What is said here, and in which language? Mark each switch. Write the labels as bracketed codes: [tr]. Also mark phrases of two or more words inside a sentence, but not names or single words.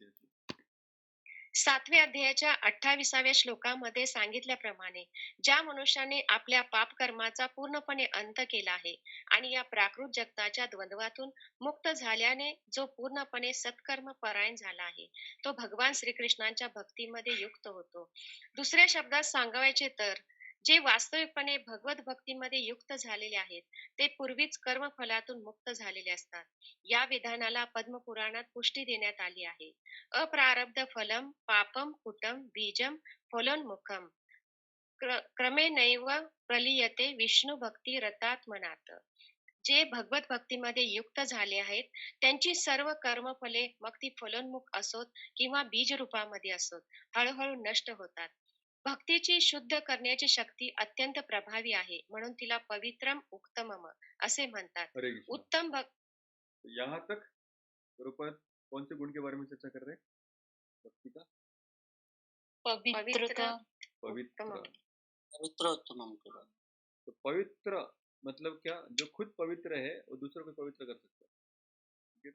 [mr] 7व्या अध्यायाच्या 28व्या श्लोकामध्ये सांगितल्याप्रमाणे ज्या मनुष्याने आपल्या पाप कर्माचा पूर्णपणे अंत केला आहे आणि या प्राकृत जगताच्या द्वंद्वातून मुक्त झाल्याने जो पूर्णपणे सत्कर्म परायण झाला आहे तो भगवान श्रीकृष्णांच्या भक्तीमध्ये युक्त होतो. दुसऱ्या शब्दात सांगायचे तर जे वास्तविकपणे भगवत भक्तीमध्ये युक्त झालेले आहेत ते पूर्वीच कर्मफलातून मुक्त झालेले असतात. या विधानाला पद्मपुराणात पुष्टी देण्यात आली आहे. [sa] अप्रारब्ध फलम पापम कुटम बीजम फलोन्मुखम क्रमेणैव प्रलीयते विष्णू भक्ती रतात मनात. [mr] जे भगवत भक्तीमध्ये युक्त झाले आहेत त्यांची सर्व कर्मफले मग ती फलोन्मुख असोत किंवा बीज रूपामध्ये असोत हळूहळू नष्ट होतात. भक्तीची शुद्ध करण्याची शक्ती अत्यंत प्रभावी आहे म्हणून तिला [sa] पवित्रम उत्तमम [mr] असे म्हणतात. उत्तम [hi] यहाँ तक प्रभुपाद कौन से गुण के बारे में चर्चा कर रहे हैं भक्ति का? पवित्रता, [sa] पवित्र उत्तम। [hi] तो पवित्र मतलब क्या, जो खुद पवित्र है वो दूसरों को पवित्र कर सकता है।